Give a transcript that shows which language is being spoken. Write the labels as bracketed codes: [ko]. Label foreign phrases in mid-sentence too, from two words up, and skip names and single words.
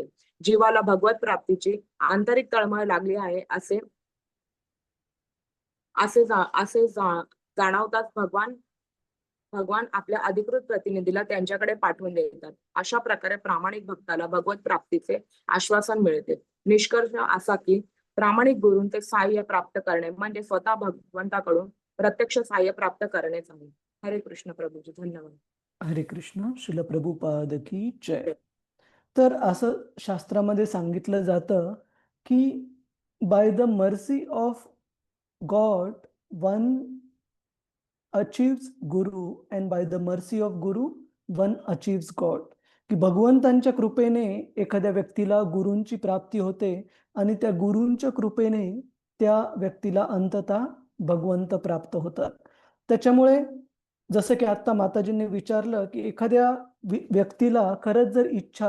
[mr] जीवाला भगवत प्राप्तीची आंतरिक तळमळ लागली आहे असे असे जा असे जा जाणवताच भगवान आपल्या अधिकृत प्रतिनिधीला त्यांच्याकडे पाठवून देतात. अशा प्रकारे प्रामाणिक भक्ताला भगवत प्राप्तीचे आश्वासन मिळते. निष्कर्ष असा की प्रामाणिक गुरूंचे सहाय्य प्राप्त करणे म्हणजे स्वतः भगवंताकडून प्रत्यक्ष सहाय्य प्राप्त करणेच आहे. [sa] हरे कृष्ण [mr] प्रभूजी, धन्यवाद. [sa] हरे कृष्ण. [hi] श्रील प्रभुपाद की जय. [mr] तर असं शास्त्रामध्ये सांगितलं जातं की [en] by the mercy of God one achieves Guru and by the mercy of Guru one achieves God. [mr] की भगवंतांच्या कृपेने एखाद्या व्यक्तीला गुरूंची प्राप्ती होते आणि त्या गुरूंच्या कृपेने त्या व्यक्तीला अंततः भगवंत प्राप्त होतात. त्याच्यामुळे जसं की आता माताजींनी विचारलं की एखाद्या व्यक्तीला खरंच जर इच्छा